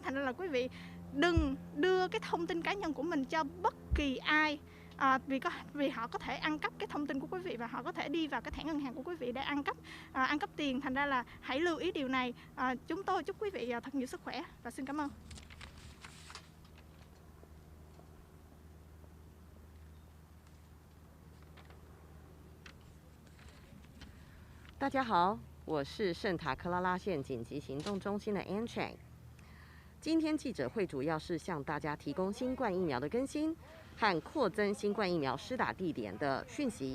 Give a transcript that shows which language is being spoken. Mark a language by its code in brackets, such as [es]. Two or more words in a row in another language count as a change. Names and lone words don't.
[vi] Thành ra là quý vị đừng đưa cái thông tin cá nhân của mình cho bất kỳ ai vì họ có thể ăn cắp cái thông tin của quý vị và họ có thể đi vào cái thẻ ngân hàng của quý vị để ăn cắp tiền. Thành ra là hãy lưu ý điều này. Chúng tôi chúc quý vị thật nhiều sức khỏe và xin cảm ơn. [zh] 大家好，我是圣塔克拉拉县紧急行动中心的 Ann Chang。今天记者会主要是向大家提供新冠疫苗的更新和扩增新冠疫苗施打地点的讯息。